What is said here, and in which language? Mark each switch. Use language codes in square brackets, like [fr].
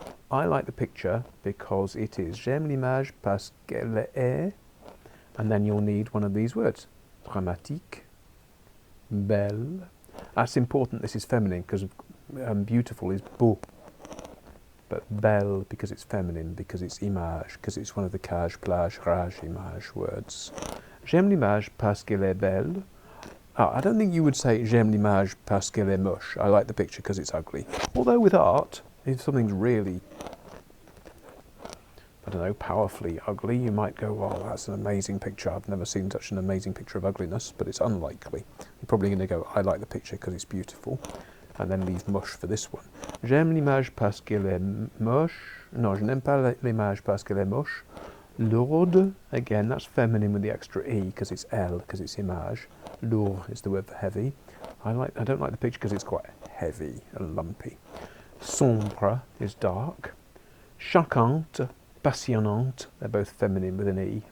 [en] I like the picture because it is [fr] j'aime l'image parce qu'elle est, [en] and then you'll need one of these words, dramatique, belle. That's important, this is feminine, because beautiful is beau, but belle because it's feminine, because it's image, because it's one of the cage, plage, rage, image words. [fr] J'aime l'image parce qu'elle est belle. [en] I don't think you would say [fr] j'aime l'image parce qu'elle est moche. [en] I like the picture because it's ugly. Although with art, if something's really, I don't know, powerfully ugly, you might go, oh, that's an amazing picture. I've never seen such an amazing picture of ugliness, but it's unlikely. You're probably going to go, I like the picture because it's beautiful, and then leave mush for this one. [fr] J'aime l'image parce qu'elle est moche. No, je n'aime pas l'image parce qu'elle est moche. [en] Lourde, again, that's feminine with the extra E because it's elle, because it's image. Lourd is the word for heavy. I don't like the picture because it's quite heavy and lumpy. Sombre is dark. Choquante, passionnante, they're both feminine with an E.